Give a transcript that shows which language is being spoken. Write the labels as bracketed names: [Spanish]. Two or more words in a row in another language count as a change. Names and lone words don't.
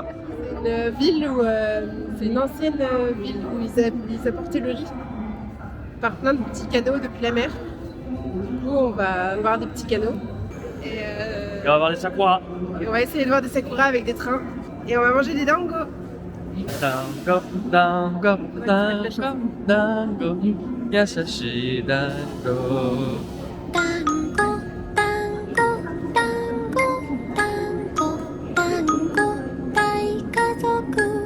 [French] une ville où. C'est une ancienne ville où ils apportaient le riz par plein de petits canaux depuis la mer. Du coup, on va voir des petits canaux. Et, On va voir les sakuras. et on va essayer de voir des sakuras avec des trains. Et on va manger des dangos. [Japanese] 団子、団子、団子、団子、やさしい団子. 団子団子団子団子団子大家族